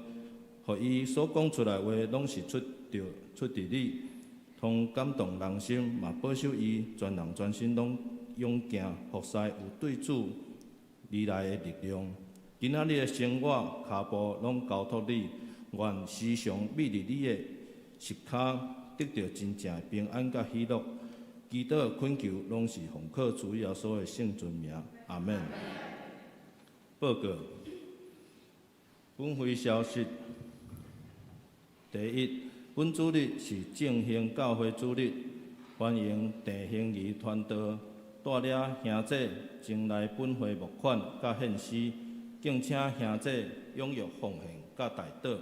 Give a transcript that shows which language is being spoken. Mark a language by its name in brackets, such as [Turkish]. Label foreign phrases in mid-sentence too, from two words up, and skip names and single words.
[Min Nan Chinese] 互伊所讲出来话，拢是出自你，通感动人心，嘛保守伊全人全心拢勇行服侍，有对主而来的力量。今仔日的生活脚步拢交托你，愿时常秘伫你的膝骹，得到真正平安甲喜乐。祈祷恳求拢是奉靠主耶稣的圣尊名，阿门。报告，本会消息。第一，本主日是正兴教会主日，欢迎弟兄儿传道带领兄弟前来本会募款甲献诗，敬请兄弟踊跃奉献甲代祷。